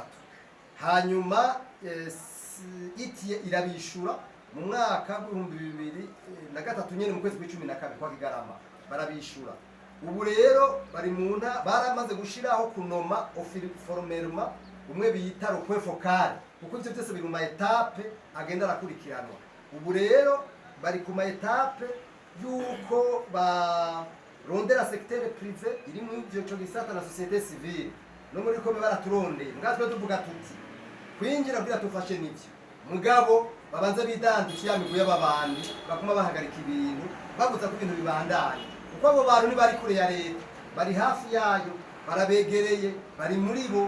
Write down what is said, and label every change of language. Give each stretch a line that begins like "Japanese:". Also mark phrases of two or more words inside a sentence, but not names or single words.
Rundi: Hanyuma itiye irabishura mu mwaka wa 2023 nyene mu kwezi kwa 12 kwa Kigarama barabishura. Ubu rero bari mu baramaze gushiraho kunoma formellement umwe bita
French: le point focal,
Rundi: kuko ivyo byose biri mu ma etape agenda arakurikiranwa. Ubu rero bari ku ma etape yuko barondera
French: secteur privé
Rundi: iri mu ivyo cyo gisata na
French: société civile
Rundi: no muri ko baraturondeye ngatwe tuvuga tuti kwinjira kugira tufashe n'ivyo mugabo babanza bidandikira miguye babandi bakuma bahagarika ibintu babuza ko ibintu bibandanye kuko abo bantu ntibari kure ya leta, bari hafi yayo, barabegereye, bari muri bo.